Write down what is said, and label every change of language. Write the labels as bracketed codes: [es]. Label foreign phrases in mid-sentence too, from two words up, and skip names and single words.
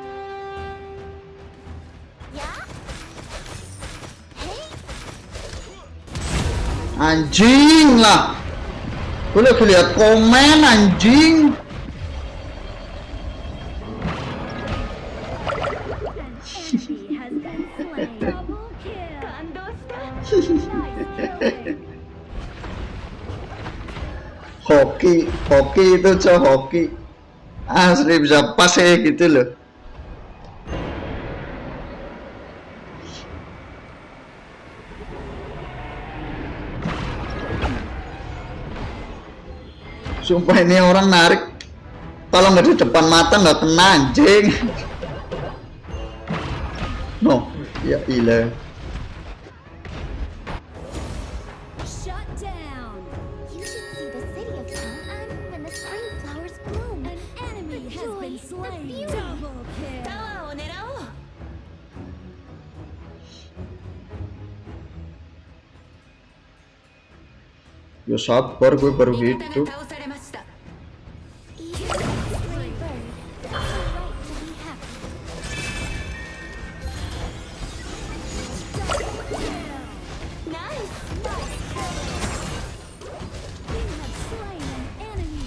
[id] Anjing lah. Gue lagi lihat komen anjing. [en] Enemy has been slain. Double kill. [ja] 感動した [id] Hoki, hoki itu cowok hoki. Asli bisa pas kayak gitu loh. Sumpah ini orang narik. Kalau nggak di depan mata nggak kena anjing. No, ya ilah. [en] Shut down. You should see the city of Chang'an when the spring flowers bloom. An enemy The has joy, been the slain. beauty. Double kill. [ja] タワーを狙おう [id] Ya sabar, gue baru [ja] 味方 [id] hidup. [ja] が倒されました [en] Each stray bird has the right to be happy. Nice. You have slain an enemy.